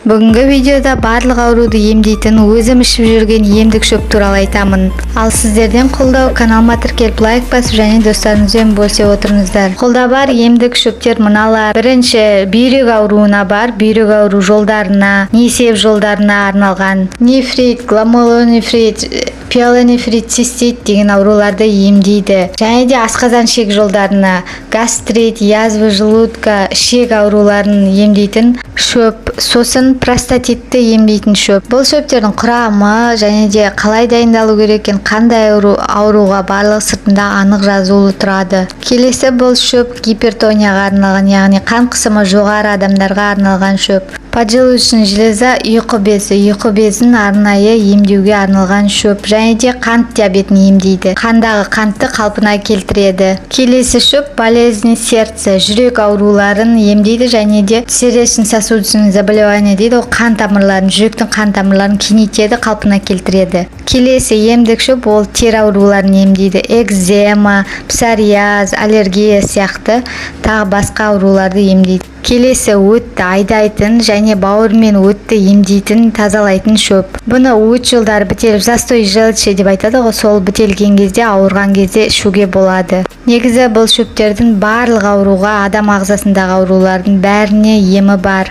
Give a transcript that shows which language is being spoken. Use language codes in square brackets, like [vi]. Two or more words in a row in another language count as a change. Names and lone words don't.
[ky] Бүгүнкү видеода барлык ооруду эмдейтин өзүм ичип жүрген эмдик шөп тууралуу айтамын. Ал сиздерден колдоо, каналыма тиркелип лайк басып жана досторуңуз менен бөлүшүп отуруңуздар. Колдо бар эмдик шөптөр мыналар. Биринчи бүйрөк ооруна бар, бүйрөк оору жолдоруна, несеп жолдоруна арналган. Нефрит, гломерулонефрит, пиелонефрит, цистит деген ооруларды эмдейди. [kk] Және де асказан ішек жолдарына, гастрит, [ru] язва желудка, [kk] ішек ооруларын эмдейтин шөп. [ky] Сосын простатитти эмдейтин шөп. Бул шөптөрдүн курамы және де калай дайындалуу керек экен, кандай ооруга барлык сыртында анык жазуулуу турады. [kk] Келесі бул шөп гипертонияга арналган, яғни кан кысымы жогору адамдарга арналган шөп. [ru] Поджелудочная железа [kk] уйку безин арнайы эмдеуге арналган шөп. Және де кант диабетин эмдейди. Кандагы кантты калпына келтиреді. Келесі шөп [ru] болезни сердца, [ky] жүрөк ооруларын эмдейди және де [ru] сердечно-сосудистый заболевание [ky] дейді. [kk] Ол кан тамырларын, жүрөктүн кан тамырларын кеңейтеді, калпына келтиреді. [ky] Келесі эмдик шөп ол тери ооруларын эмдейди. Экзема, псориаз, аллергия сыяктуу тагы башка ооруларды эмдейди. [kk] Келесі өтті айдайтын және бауыр мен өтті емдейтін, тазалайтын шөп. Бұны өт жолдары бітеліп, застой желчі деп айтады ғой, сол бітелген кезде, ауырған кезде ішуге болады. Негізі бұл шөптердің барлық ауруға, адам ағзасындағы аурулардың бәріне емі бар.